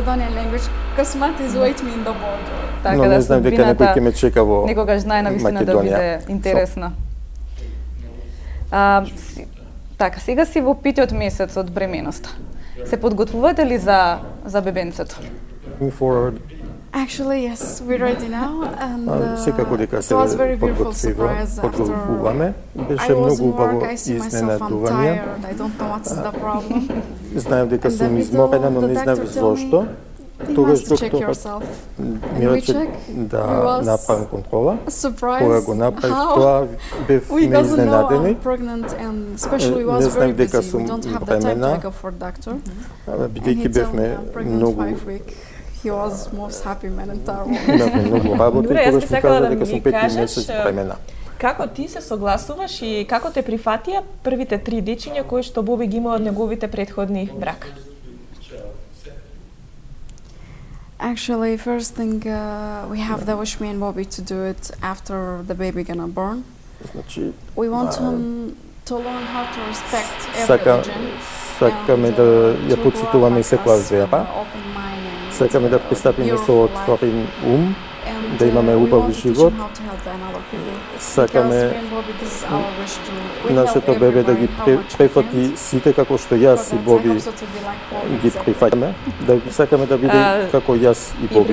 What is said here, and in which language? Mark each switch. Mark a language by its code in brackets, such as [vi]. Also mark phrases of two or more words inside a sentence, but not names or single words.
[mk] Но не знам дека некој ќе ме чека во Македонија. Некогаш знае навистина да биде интересна. Така, сега си во 5-тиот месец од бременоста. Се подготвувате ли за бебенцето? [en] Actually, yes, we're ready now, and [mk] секако дека се подготвуваме. Беше многу убаво изненадување. Знаев дека сум изморена, но не знаев зошто. Тогаш докторот ми рече да направам контрола. Кога го направив тоа, бев неизненадени. Не знаев дека сум бремена, бидејќи бевме многу... [en] He was most happy man in town. [mk] Многу работа и тогаш ми кажа дека сум 5 месец бремена. Како ти се согласуваш и како те прифатија првите 3 дечиња кои што Боби ги има од неговите претходни брака? [en] Actually, first thing we have the wish me and Bobby to do it after the baby gonna born. [mk] Значи, [en] we want him to learn how to respect every religion. [mk] Сакаме да ја почитуваме секоја вера. Сакаме да пристапиме со отворен ум да имаме убав живот. Сакаме нашето бебе да ги прифати сите како што јас и Боби ги прифатиме, да сакаме да биде како јас и Боби.